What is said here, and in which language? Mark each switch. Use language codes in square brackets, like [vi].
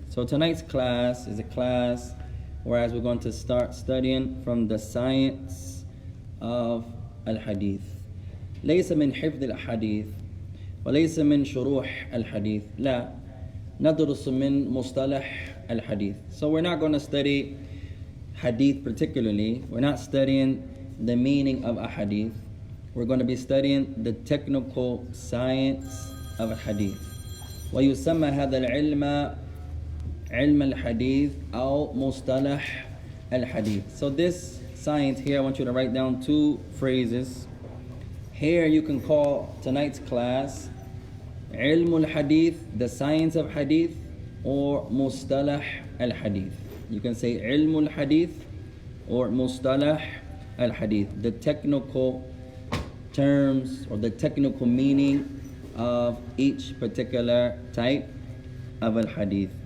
[en] So tonight's class is a class whereas we're going to start studying from the science of al-hadith. [ar] ليس من حفظ الحديث وليس من شروح الحديث، لا، ندرس من مصطلح الحديث. [en] So we're not going to study hadith particularly. We're not studying the meaning of a hadith. We're going to be studying the technical science of a hadith. [ar] ويسمى هذا العلم علم الحديث أو مصطلح الحديث. [en] So this science here, I want you to write down two phrases. Here you can call tonight's class علم الحديث, the science of hadith, or مصطلح الحديث. You can say علم الحديث or مصطلح الحديث, the technical terms or the technical meaning of each particular type of al-hadith.